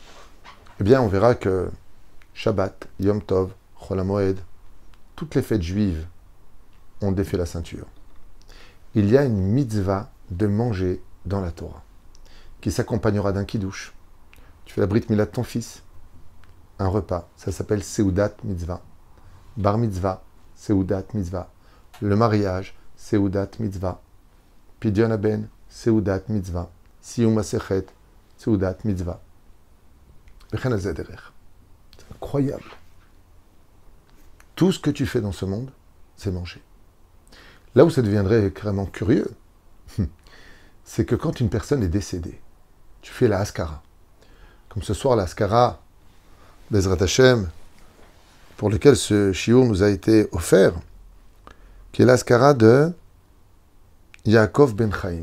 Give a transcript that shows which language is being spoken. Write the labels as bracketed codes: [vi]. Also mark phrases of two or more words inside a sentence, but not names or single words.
[fr] Eh bien, on verra que Shabbat, Yom Tov, Chol HaMoed, toutes les fêtes juives ont défait la ceinture. Il y a une mitzvah de manger dans la Torah, qui s'accompagnera d'un kiddush. Tu fais la [he] ברית מילה [fr] de ton fils, un repas, ça s'appelle [he] סעודת מצוה. בר מצוה, סעודת מצוה. [fr] Le mariage, [he] סעודת מצוה. פדיון הבן, סעודת מצוה. סיום מסכת, סעודת מצוה. [fr] C'est incroyable. Tout ce que tu fais dans ce monde, c'est manger. Là où ça deviendrait carrément curieux, c'est que quand une personne est décédée, tu fais la Haskara. Comme ce soir, la Haskara, [he] בעזרת השם, [fr] pour lequel ce shiur nous a été offert, qui est la Haskara de Yaakov Ben Chaim.